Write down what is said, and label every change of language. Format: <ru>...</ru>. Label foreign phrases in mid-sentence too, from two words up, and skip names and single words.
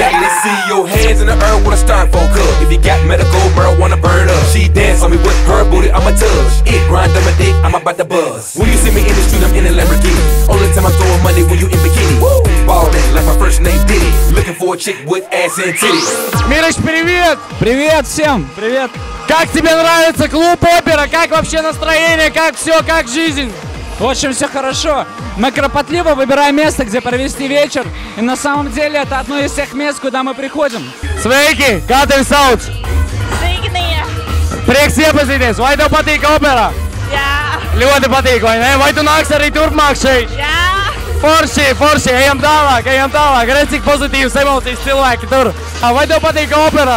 <en>Let me see your hands in the earth with a styrofoam cup. If you got medical marijuana, burn up. She dance on me with her booty, I'ma touch. It grind on my dick, I'm about to buzz. When you see me in the street, I'm in a Lamborghini. Only time I throw money when you in bikini. Ballin' like my first name Diddy. Looking for a chick with ass and titties.</en> <ru>Мирыч, привет! Привет всем! Привет! Как тебе нравится клуб Опера? Как вообще настроение? Как все? Как жизнь? В общем, все хорошо. Мы кропотливо выбираем место, где провести вечер. И на самом деле это одно из тех мест, куда мы приходим.</ru> <lv>Sveiki! Kā tevi sauc? Signija. Prieks iepazīties! Vai tev patīk opera? Jā. Ļoti patīk, vai ne? Vai tu nāks arī turpmāk šeit? Jā. Forši! Ejam tālāk! Redz, cik pozitīvas emocijas cilvēki tur. Vai tev patīk opera?</lv>